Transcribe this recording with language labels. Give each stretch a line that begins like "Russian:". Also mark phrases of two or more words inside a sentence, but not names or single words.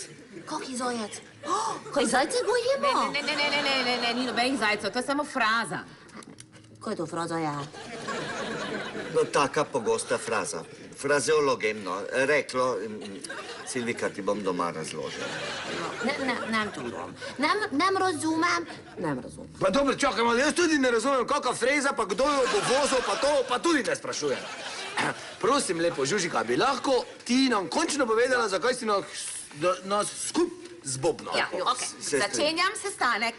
Slovenian: Kaki zajec? Kaj zajce gojimo? Ne, ni nobenih zajcev, to je samo fraza. Kaj to fraza je? No, taka pogosta fraza. Frazeologemno. Reklo, Silvika, ti bom doma razložila.
Hungarian: Nem tudom. Nem razumem.
Slovenian: Pa dobro, čakaj malo, jaz tudi ne razumem, kakva freza, pa kdo jo bo vozil, pa to, pa tudi ne sprašujem. Prosim lepo, Žužika, bi lahko ti nam končno povedala, zakaj si nas skup zbobno? Ja, okej. Začenjam sestanek.